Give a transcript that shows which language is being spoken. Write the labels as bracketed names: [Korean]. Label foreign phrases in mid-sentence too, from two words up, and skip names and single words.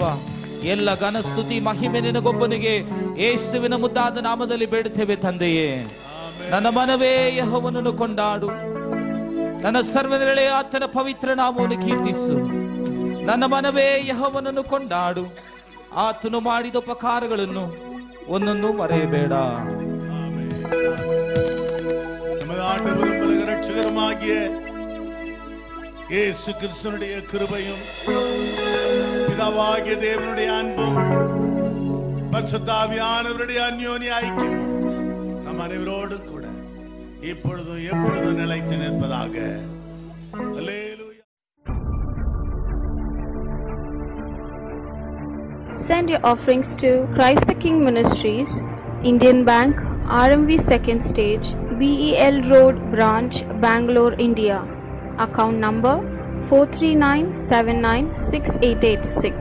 [Kannada] ಎಲ್ಲ ಘನ ಸ್ತುತಿ ಮಹಿಮೆ ನಿನಗೊಬ್ಬನಿಗೆ ಯೇಸುವಿನ ಮುದ್ದಾದ ನಾಮದಲ್ಲಿ ಬೇಡುತ್ತೇವೆ ತಂದೆಯೇ. ನನ್ನ ಮನವೇ ಯೆಹೋವನನ್ನು ಕೊಂಡಾಡು, ನನ್ನ ಸರ್ವನೆಲೆ ಆತನ ಪವಿತ್ರ ನಾಮವನ್ನು ಕೀರ್ತಿಸು. ನನ್ನ ಮನವೇ ಯೆಹೋವನನ್ನು ಕೊಂಡಾಡು, ಆತನು ಮಾಡಿದ ಉಪಕಾರಗಳನ್ನು ಒಂದೊಂದು ಮರೆಯಬೇಡ. [Tamil] நமது ஆண்டவரும் உலக இரட்சகருமாகிய இயேசு கிறிஸ்துவினுடைய கிருபையும் பிதாவாகிய தேவனுடைய அன்பும் பரிசுத்த ஆவியானவருடைய அந்யோன்ய ஐக்கியம் நம் அனைவரோடும் கூட இப்பொழுதும் எப்பொழுதும் நிலைத்து நிற்பதாக. அல்லேலூயா. [English] Send your offerings to Christ the King Ministries, Indian Bank, RMV 2nd Stage, BEL Road Branch, Bangalore, India. Account number 439796886.